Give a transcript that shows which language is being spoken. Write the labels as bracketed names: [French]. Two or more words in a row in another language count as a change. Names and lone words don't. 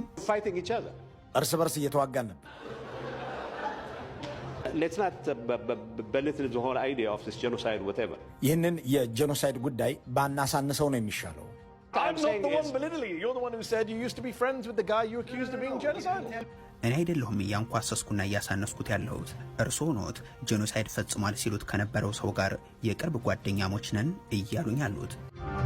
[English] Fighting each other. [Amharic] እርስ በርስ እየተዋጋን ነበር። [English] Let's not belittle the whole idea of this genocide, whatever. [Amharic] ይህንን የጄኖሳይድ ጉዳይ ባናሳንሰው ነው የሚሻለው። [English] I'm not the one belittling you. You're the one who said you used to be friends with the guy you accused of being genocidal. [Amharic] እኔ አይደለሁም እያንኳሰስኩና እያሳነስኩት ያለሁት። እርስዎ ኖት ጄኖሳይድ ፈጽሟል ሲሉት ከነበረው ሰው ጋር የቅርብ ጓደኛሞች ነን እያሉኝ ያሉት።